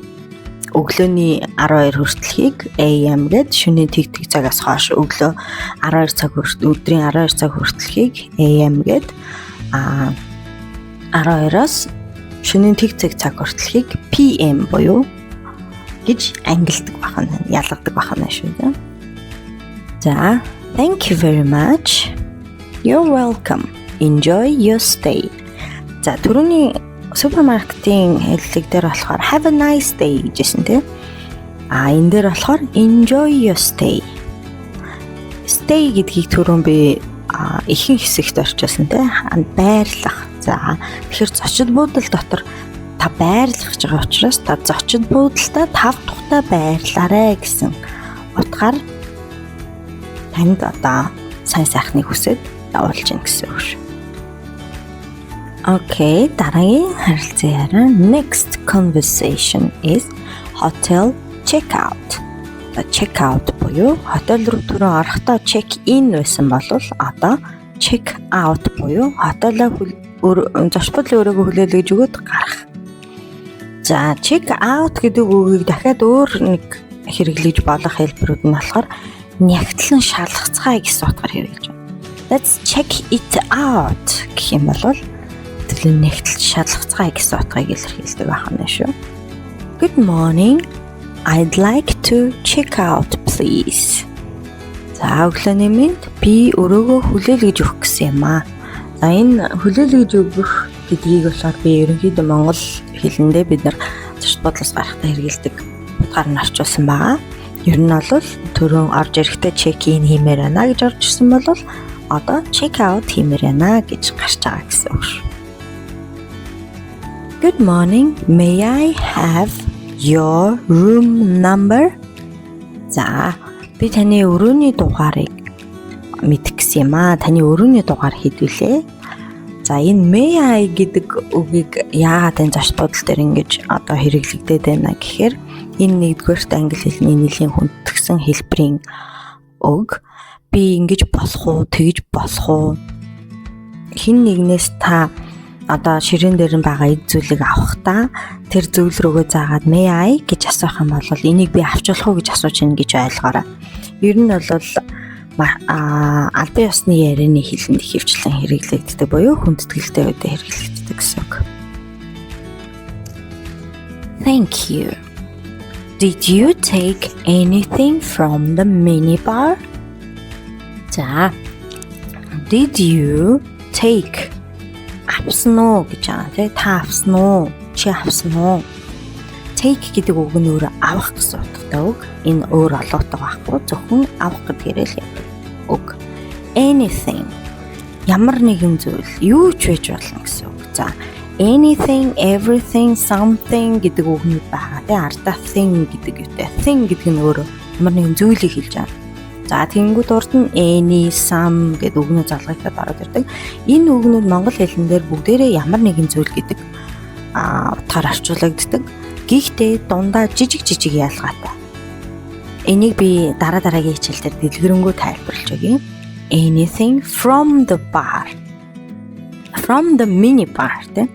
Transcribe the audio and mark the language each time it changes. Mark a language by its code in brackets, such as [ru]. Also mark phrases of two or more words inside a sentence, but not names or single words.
[mn] Өглөөний 12 хүртэлхийг AM гэд шөнийн тэг цагаас хойш өглөө 12 цаг өдрийн 12 цаг хүртэлхийг AM гэд 12-оос шөнийн тэг цаг хүртэлхийг PM буюу гэж ангилдаг байна. Ялгадаг байна шүү дээ. За, [en] thank you very much. You're welcome. Enjoy your stay. [mn] За, түрүүний супермаркетын хэллэг дээр болохоор [en] have a nice day [mn] гэжсэн тийм. Энэ дээр болохоор [en] enjoy your stay. [mn] Stay гэдгийг түрүүн би ихэнх хэсэгт орчуулсан тийм. Байрлах. За, тэгэхээр зочид буудал дотор та байрлах гэж байгаа учраас та зочид буудалтаа 5 тухтай байрлаарэ гэсэн утгаар танд одоо сайн сайхныг хүсэж давуулж гин гэсэн үг шүү. [en] Okay, [mn] дараагийн харилцан яриа [en] next conversation is hotel checkout. Check out [mn] буюу хотел руу түрүү орохдоо [en] check in [mn] байсан бол одоо [en] check out [mn] буюу хотелоо зочид буудлын өрөөгөө хүлээлгэж өгöd гарах. За [en] check out [mn] гэдэг үгийг дахиад өөр нэг хэрэглэж болох хэлбэрүүд нь болохоор нягтлан шалгацгаая гэсэн утгаар хэрэглэж байна. [en] Let's check it out [mn] гэх юм бол тэгвэл нягтлан шалгацгаая гэсэн утгыг илэрхийлдэг байна шүү. [en] Good morning. I'd like to check out please. [mn] За өглөөний мэнд би өрөөгөө хүлээлгэж өгөх гэсэн юм аа. За энэ хүлээлгэж өгөх гэдгийг болохоор би ерөнхийдөө монгол хэлэндээ бид нар зочид буудлаас гарахтаа хэрэгэлдэг утгаар нь орчуулсан байгаа. Ер нь бол түрүүн орж ирэхдээ [en] check in [mn] хиймээр байна гэж орж ирсэн бол одоо [en] check out [mn] хиймээр байна гэж гарч байгаа гэсэн үг шүү. [en] Good morning. May I have your room number? [mn] За би таны өрөөний дугаарыг мэдэх гэсэн юм аа. Таны өрөөний дугаар хэдвүлээ? За энэ [en] may I [mn] гэдэг үгийг яагаад энэ зочид буудал дээр ингэж одоо хэрэглэгдээд байна гэхээр энэ нэгдүгээрт англи хэлний нэлийн хүндэтгсэн хэлбэрийн үг. Би ингэж болох уу, тэгж болох уу? Хин нэгнээс та одоо ширээн дээр нь байгаа эд зүйлийг авахдаа тэр зүйл рүүгээ заагаад [en] may I [mn] гэж асуух юм бол энийг би авч болох уу гэж асууж ийн гэж ойлгоорой. Ер нь бол албан ёсны ярианы хэлэнд ихэвчлэн хэрэглэгддэг буюу хүндэтгэлтэй үедээ хэрэглэгддэг гэсэн үг. [en] Thank you. Did you take anything from the minibar? [mn] За. [en] Did you take [mn] авсан уу гэж байгаа тийм та авсан уу? Чи авсан уу? Take гэдэг үг нь өөрөө авах гэсэн утгатай үг. Энэ өөр олоотой байхгүй зөвхөн авах гэдгээр л үг. Anything ямар нэгэн зүйл юу ч байж болно гэсэн үг. За [en] anything, everything, something [mn] гэдэг үгнүүд байгаа. Тэгээ ардаа thing гэдэг үгтэй. Thing гэдэг нь өөрөө ямар нэгэн зүйлийг хэлж байгаа. За тэгэнгүүт урд нь [en] any, some [mn] гэдэг үгнүүд залгагдаад ороод ирдэг. Энэ үгнүүд монгол хэлэн дээр бүгдээрээ ямар нэгэн зүйл гэдэг утгаар орчуулагддаг. Гэхдээ дундаа жижиг ялгаатай. Энийг би дараагийн хичээл дээр дэлгэрэнгүй тайлбарлаж өгье. [en] Anything from the bar. From the mini bar тийм.